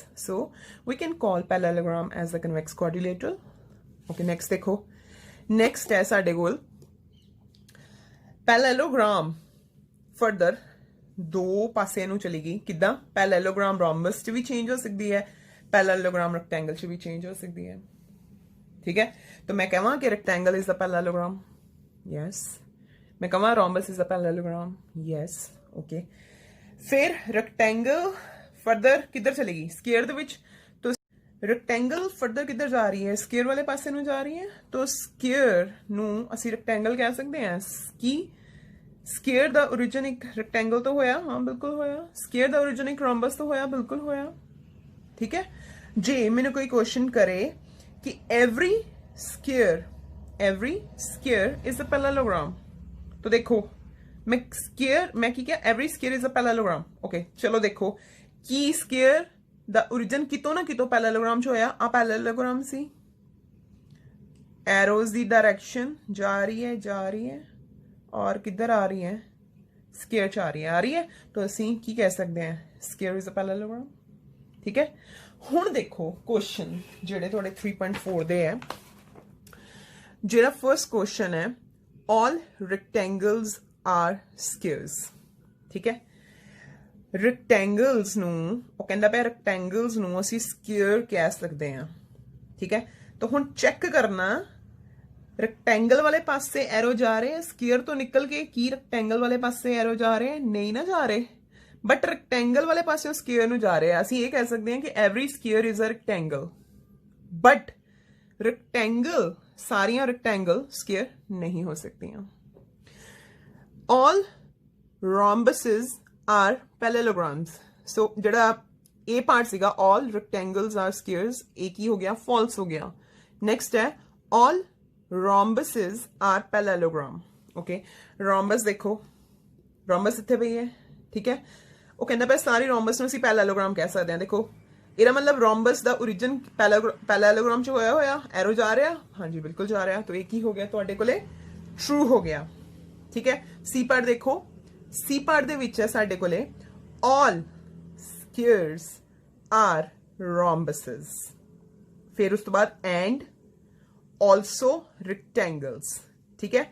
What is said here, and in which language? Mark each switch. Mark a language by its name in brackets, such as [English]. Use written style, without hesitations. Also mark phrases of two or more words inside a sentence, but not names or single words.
[English] so we can call parallelogram as a convex quadrilateral. okay next [Punjabi] ਦੇਖੋ, ਨੈਕਸਟ ਹੈ ਸਾਡੇ ਕੋਲ [English] parallelogram further [Punjabi] 2 ਪਾਸੇ ਨੂੰ ਚਲੀ ਗਈ, ਕਿੱਦਾਂ? ਪੈਰਲਲੋਗ੍ਰਾਮ ਰੋਮਬਸ 'ਚ ਵੀ ਚੇਂਜ ਹੋ ਸਕਦੀ ਹੈ, ਪੈਰਲਲੋਗ੍ਰਾਮ ਰੈਕਟੈਂਗਲ 'ਚ ਵੀ ਚੇਂਜ ਹੋ ਸਕਦੀ ਹੈ, ਠੀਕ ਹੈ। ਤਾਂ ਮੈਂ ਕਹਵਾਂ ਕਿ [English] rectangle is the parallelogram, yes. [Punjabi] ਮੈਂ ਕਹਵਾਂ [English] rhombus is the parallelogram, yes, okay. [Punjabi] ਫਿਰ ਰੈਕਟੈਂਗਲ ਫਰਦਰ ਕਿੱਧਰ ਚਲੇਗੀ, ਸਕੁਅਰ ਦੇ ਵਿੱਚ, ਤਾਂ [English] rectangle further [Punjabi] ਕਿੱਧਰ ਜਾ ਰਹੀ ਹੈ, ਸਕੁਅਰ ਵਾਲੇ ਪਾਸੇ ਨੂੰ ਜਾ ਰਹੀ ਹੈ। ਤਾਂ ਸਕੁਅਰ ਨੂੰ ਅਸੀਂ ਰੈਕਟੈਂਗਲ ਕਹਿ ਸਕਦੇ ਹਾਂ ਕਿ ਸਕੁਅਰ ਦਾ origin ਇੱਕ ਰੈਕਟੈਂਗਲ ਤੋਂ ਹੋਇਆ, ਹਾਂ ਬਿਲਕੁਲ ਹੋਇਆ। ਸਕੁਅਰ ਦਾ origin ਇੱਕ ਰੋਮਬਸ ਤੋਂ ਹੋਇਆ, ਬਿਲਕੁਲ ਹੋਇਆ। ਠੀਕ ਹੈ। ਜੇ ਮੈਨੂੰ ਕੋਈ ਕੁਐਸਚਨ ਕਰੇ ਕਿ [English] every square is a parallelogram, [Punjabi] ਤਾਂ ਦੇਖੋ ਮੈਂ ਕੀ ਕਿਆ [English] every square is a parallelogram। [Punjabi] ਓਕੇ ਚਲੋ ਦੇਖੋ ਕੀ square ਦਾ origin ਕਿਤੋਂ ਨਾ ਕਿਤੋਂ ਪੈਰਲਲੋਗ੍ਰਾਮ ਚ ਹੋਇਆ। ਆ ਪੈਰਲਲੋਗ੍ਰਾਮ ਸੀ, ਐਰੋਜ਼ ਦੀ ਡਾਇਰੈਕਸ਼ਨ ਜਾ ਰਹੀ ਹੈ ਔਰ ਕਿੱਧਰ ਆ ਰਹੀ ਹੈ, ਸਕੁਅਰ ਚ ਆ ਰਹੀ ਹੈ। ਤਾਂ ਅਸੀਂ ਕੀ ਕਹਿ ਸਕਦੇ ਹਾਂ, [English] square is a parallelogram. [Punjabi] ਠੀਕ ਹੈ। ਹੁਣ ਦੇਖੋ ਕੁਐਸਚਨ ਜਿਹੜੇ ਤੁਹਾਡੇ 3.4 ਦੇ ਹੈ। ਜਿਹੜਾ ਫਰਸਟ ਕੁਐਸਚਨ ਹੈ, [English] all rectangles are squares। [Punjabi] ਠੀਕ ਹੈ। ਰੈਕਟੈਂਗਲਸ ਨੂੰ ਉਹ ਕਹਿੰਦਾ ਪਿਆ ਰੈਕਟੈਂਗਲਸ ਨੂੰ ਅਸੀਂ ਸਕੁਅਰ ਕਹਿ ਸਕਦੇ ਹਾਂ। ਠੀਕ ਹੈ। ਤਾਂ ਹੁਣ ਚੈੱਕ ਕਰਨਾ ਰੈਕਟੈਂਗਲ ਵਾਲੇ ਪਾਸੇ ਐਰੋ ਜਾ ਰਹੇ ਹੈ, ਸਕੁਅਰ ਤੋਂ ਨਿਕਲ ਕੇ ਕੀ ਰੈਕਟੈਂਗਲ ਵਾਲੇ ਪਾਸੇ ਐਰੋ ਜਾ ਰਹੇ ਹੈ, ਨਹੀਂ ਨਾ ਜਾ ਰਹੇ, ਬਟ ਰੈਕਟੈਂਗਲ ਵਾਲੇ ਪਾਸੇ ਸਕੁਅਰ ਨੂੰ ਜਾ ਰਹੇ ਆ। ਅਸੀਂ ਇਹ ਕਹਿ ਸਕਦੇ ਹਾਂ ਕਿ [English] every square is a rectangle, [Punjabi] ਬਟ ਰੈਕਟੈਂਗਲ ਸਾਰੀਆਂ ਰੈਕਟੈਂਗਲ ਸਕੁਅਰ ਨਹੀਂ ਹੋ ਸਕਦੀਆਂ। [English] all rhombuses are parallelograms। [Punjabi] सो ਜਿਹੜਾ ਇਹ ਪਾਰਟ ਸੀਗਾ [English] all rectangles are squares, [Punjabi] ਇਹ ਕੀ ਹੋ ਗਿਆ, false ਹੋ ਗਿਆ। [English] next ਹੈ all rhombuses are parallelogram। [Punjabi] okay rhombus ਦੇਖੋ, rhombus ਇੱਥੇ ਪਈ ਹੈ। ਠੀਕ ਹੈ। ਉਹ ਕਹਿੰਦਾ ਪਿਆ ਸਾਰੀ rhombus ਨੂੰ ਅਸੀਂ parallelogram ਕਹਿ ਸਕਦੇ ਹਾਂ। ਦੇਖੋ ਇਹਦਾ ਮਤਲਬ rhombus ਦਾ origin parallelogram ਚ ਹੋਇਆ ਐਰੋ ਜਾ ਰਿਹਾ, ਹਾਂਜੀ ਬਿਲਕੁਲ ਜਾ ਰਿਹਾ। ਤਾਂ ਇਹ ਕੀ ਹੋ ਗਿਆ ਤੁਹਾਡੇ ਕੋਲੇ, true ਹੋ ਗਿਆ। ਠੀਕ ਹੈ। ਸੀ ਪਾਰਟ ਦੇਖੋ, ਸੀ ਪਾਰਟ ਦੇ ਵਿੱਚ ਹੈ ਸਾਡੇ ਕੋਲੇ [English] all squares are rhombuses, [Punjabi] ਫਿਰ ਉਸ ਤੋਂ ਬਾਅਦ [English] and also rectangles। [Punjabi] ਠੀਕ ਹੈ।